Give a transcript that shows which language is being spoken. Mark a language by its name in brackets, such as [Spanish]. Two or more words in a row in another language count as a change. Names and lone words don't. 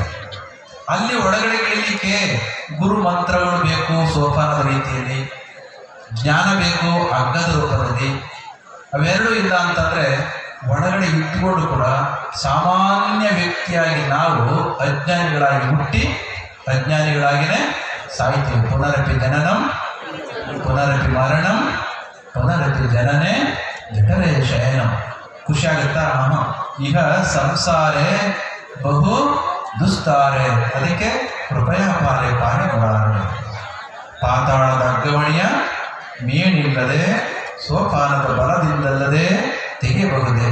[Kannada] ಅಲ್ಲಿ ಒಳಗಡೆ ಇಳಿಲಿಕ್ಕೆ ಗುರು ಮಂತ್ರಗಳು ಬೇಕು, ಸೋಪಾನದ ರೀತಿಯಲ್ಲಿ ಜ್ಞಾನ ಬೇಕು, ಹಗ್ಗದ ರೂಪದಲ್ಲಿ. ಅವೆರಡೂ ಇಲ್ಲ ಅಂತಂದ್ರೆ ಒಳಗಡೆ ಇಟ್ಟುಕೊಂಡು ಕೂಡ ಸಾಮಾನ್ಯ ವ್ಯಕ್ತಿಯಾಗಿ ನಾವು ಅಜ್ಞಾನಿಗಳಾಗಿ ಹುಟ್ಟಿ ಅಜ್ಞಾನಿಗಳಾಗಿನೇ ಸಾಯ್ತೀವಿ. [Sanskrit] ಪುನರಪಿ ಜನನಂ ಪುನರಪಿ ಮರಣಂ ಪುನರಪಿ ಜನನೇ ಜಠರೇ ಶಯನಂ. [Kannada] ಖುಷಿ ಆಗುತ್ತಾ? [Sanskrit] ಈಗ ಸಂಸಾರೇ ಬಹು ದುಸ್ತಾರೆ, ಅದಕ್ಕೆ ಕೃಪಯ ಪಾರೆ ಪಾರಿಗುಣಾರೆ. [Kannada] ಪಾತಾಳದ ಅಗ್ಗವಣಿಯ ಮೀನಿಲ್ಲದೆ ಸೋಪಾನದ ಬಲದಿಂದಲ್ಲದೆ ತೆಗೆಯಬಹುದೇ.